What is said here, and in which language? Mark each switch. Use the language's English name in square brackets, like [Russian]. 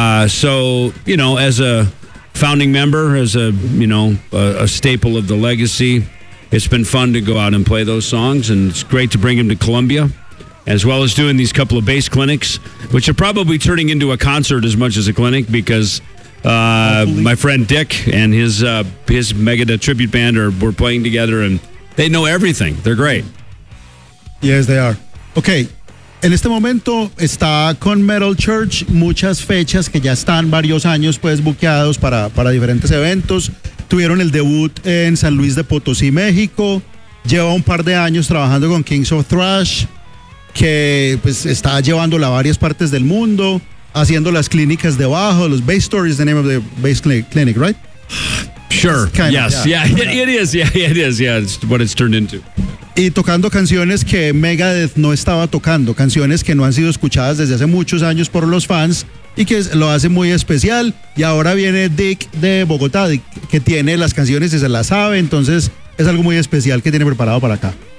[English] So, you know, as a founding member, as a, you know, a staple of the legacy, it's been fun to go out and play those songs, and it's great to bring them to Columbia, as well as doing these couple of bass clinics, which are probably turning into a concert as much as a clinic, because my friend Dick and his Megadeth tribute band were playing together, and they know everything. They're great. Yes, they are. Okay. [Spanish] En este momento está con Metal Church muchas fechas que ya están varios años pues buqueados para diferentes eventos. Tuvieron el debut en San Luis de Potosí, México. Lleva un par de años trabajando con Kings of Thrash, que pues está llevándola a varias partes del mundo, haciendo las clínicas debajo. [English] Los Bass Store is the name of the bass clinic, right? Sure. Yes. It is. It's what it's turned into. [Spanish] Y tocando canciones que Megadeth no estaba tocando, canciones que no han sido escuchadas desde hace muchos años por los fans y que lo hace muy especial. Y ahora viene Dick de Bogotá, que tiene las canciones y se las sabe, entonces es algo muy especial que tiene preparado para acá.